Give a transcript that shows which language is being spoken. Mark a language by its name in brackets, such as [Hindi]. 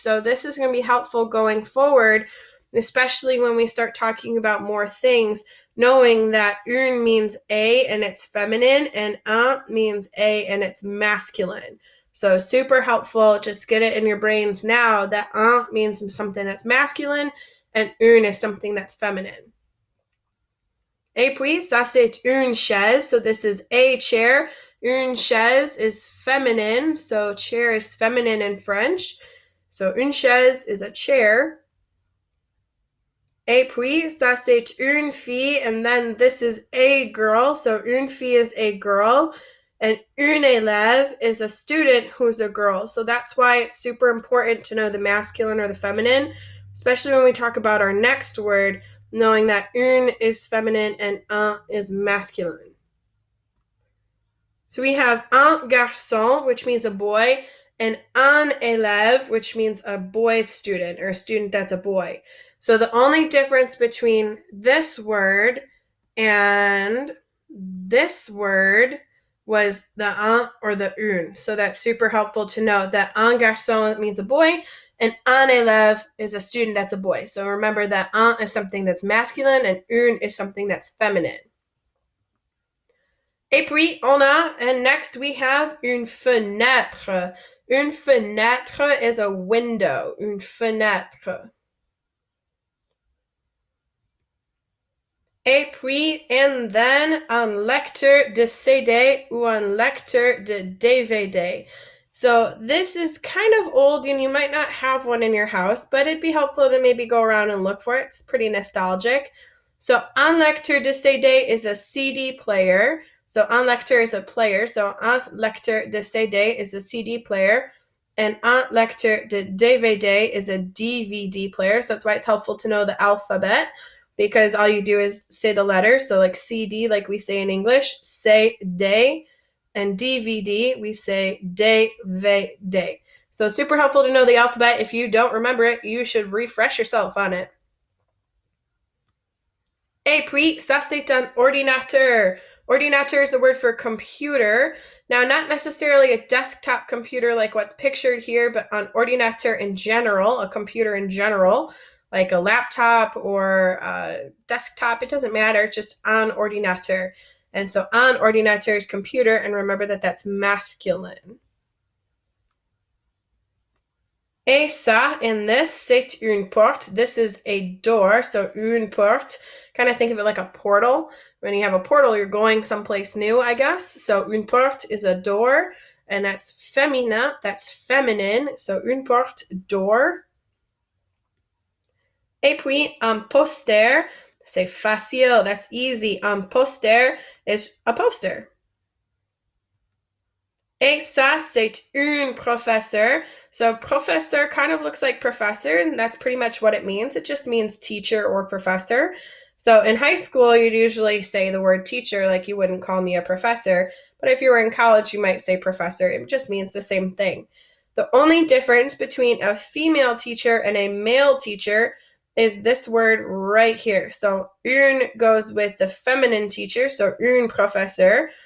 [English] So this is going to be helpful going forward, especially when we start talking about more things, knowing that une means a and it's feminine, and un means a and it's masculine. So super helpful. Just get it in your brains now that un means something that's masculine and une is something that's feminine. [French] Et puis, ça c'est une chaise. [English] So this is a chair. Une chaise is feminine. So chair is feminine in French. So une chaise is a chair. [French] Et puis, ça c'est une fille. [English] And then this is a girl. So une fille is a girl. And une élève is a student who's a girl. So that's why it's super important to know the masculine or the feminine, especially when we talk about our next word, knowing that une is feminine and un is masculine. So we have un garçon, which means a boy, and un élève, which means a boy student or a student that's a boy. So the only difference between this word and this word was the un or the une. So that's super helpful to know that un garçon means a boy and un élève is a student that's a boy. So remember that un is something that's masculine and une is something that's feminine. [French] Et puis, [English] and next we have une fenêtre. Une fenêtre is a window. Une fenêtre. [French] Et puis, [English] and then [French] un lecteur de CD ou un lecteur de DVD. [English] So this is kind of old and you might not have one in your house, but it'd be helpful to maybe go around and look for it. It's pretty nostalgic. So un lecteur de CD is a CD player. So un lecteur is a player. So un lecteur de CD is a CD player. And un lecteur de DVD is a DVD player. So that's why it's helpful to know the alphabet, because all you do is say the letters. So like CD, like we say in English, say day, and DVD, we say DVD. So super helpful to know the alphabet. If you don't remember it, you should refresh yourself on it. [French] Et puis, ça c'est un ordinateur. [English] Ordinateur is the word for computer. Now, not necessarily a desktop computer like what's pictured here, but an ordinateur in general, a computer in general, like a laptop or a desktop, it doesn't matter, just un ordinateur. And so un ordinateur is computer, and remember that that's masculine. [French] Et ça, [English] in this, [French] c'est une porte. [English] This is a door, so [French] une porte. [English] Kind of think of it like a portal. When you have a portal, you're going someplace new, I guess. So une porte is a door, and that's femina, that's feminine. So une porte, door. [French] Et puis, un poster, c'est facile, [English] that's easy. Un poster is a poster. [French] Et ça, c'est une professeur. [English] So professor kind of looks like professor, and that's pretty much what it means. It just means teacher or professor. So in high school, you'd usually say the word teacher, like you wouldn't call me a professor. But if you were in college, you might say professor. It just means the same thing. The only difference between a female teacher and a male teacher is this word right here. So une goes with the feminine teacher, so une professeur.